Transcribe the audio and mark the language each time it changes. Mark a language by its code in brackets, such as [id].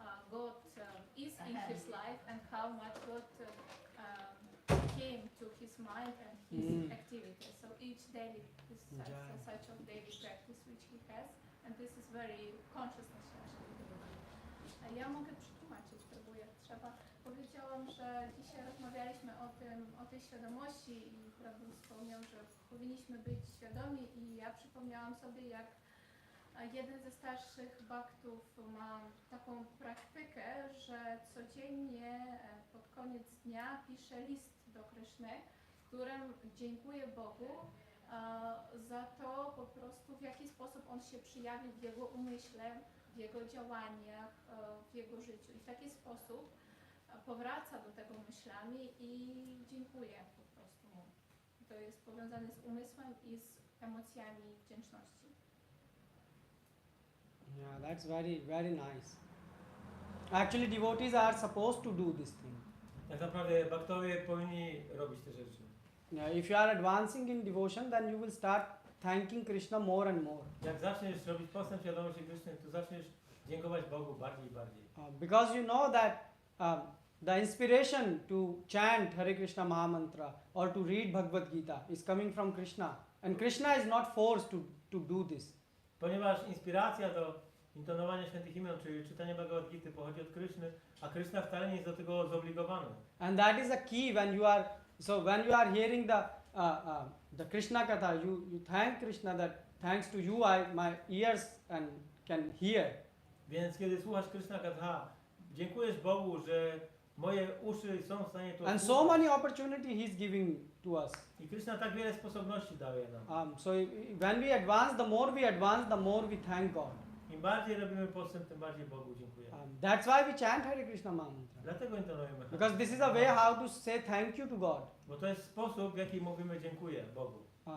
[en] God is in his life and how much God came to his mind and his activities. So each daily is such a daily practice which he has, and this is very consciousness actually. [pl] Ja mogę przetłumaczyć, próbuję, trzeba. Powiedziałam, że dzisiaj rozmawialiśmy o tej świadomości i Prabhu wspomniał, że powinniśmy być świadomi i ja przypomniałam sobie, jak jeden ze starszych bhaktów ma taką praktykę, że codziennie pod koniec dnia pisze list do Kryszny, w którym dziękuję Bogu za to po prostu, w jaki sposób On się przyjawił w Jego umyśle, w Jego działaniach, w Jego życiu. I w taki sposób powraca do tego myślami i dziękuję po prostu Mu. To jest powiązane z umysłem i z emocjami wdzięczności. [en] Yeah, that's very, very nice. Actually, devotees are supposed to do this thing. [pl] Tak naprawdę bhaktowie powinni robić te rzeczy. [en] Yeah, if you are advancing in devotion, then you will start thanking Krishna more and more. [pl] Jak zaczniesz robić postęp świadomości Kryszny, to zaczniesz dziękować Bogu bardziej i bardziej. [en] Because you know that the inspiration to chant Hare Krishna Mahamantra or to read Bhagavad-Gita is coming from Krishna. And Krishna is not forced to do this. [pl] Ponieważ inspiracja do intonowania świętych imion, czy czytania Bhagavad-Gity pochodzi od Kryszny, a Kryszna wcale nie jest do tego zobligowany. [en] And that is a key when you are hearing the Krishna Katha, you thank Krishna that thanks to you my ears can hear. [pl] Więc kiedy słuchasz Krishna Katha, dziękujesz Bogu, że moje uszy są w stanie to [en] And so [pl] słuchać. [en] many opportunity He is giving to us. [pl] I Krishna tak wiele sposobności daje nam. [en] So when we advance, the more we thank God. [pl] Im bardziej robimy postęp, tym bardziej Bogu dziękujemy. [en] That's why we chant Hare Krishna Mahamantra. [pl] Dlatego intonujemy. [en] Because this is a way how to say thank you to God. [pl] Bo to jest sposób, w jaki mówimy dziękuję Bogu.